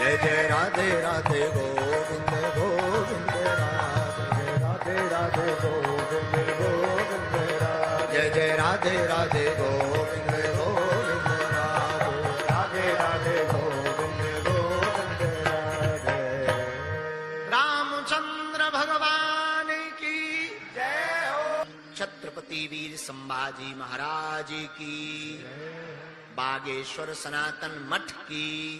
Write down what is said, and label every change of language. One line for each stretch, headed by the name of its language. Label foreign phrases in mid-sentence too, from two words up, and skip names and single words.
Hindi: जय जय राधे राधे गोविंद गोविंद राधे राधे गोविंद गोविंद राधे जय जय राधे राधे गोविंद गोविंद राधे राधे गोविंद गोविंद राधे रामचंद्र भगवान की जय हो। छत्रपति वीर संभाजी महाराज की, बागेश्वर सनातन मठ की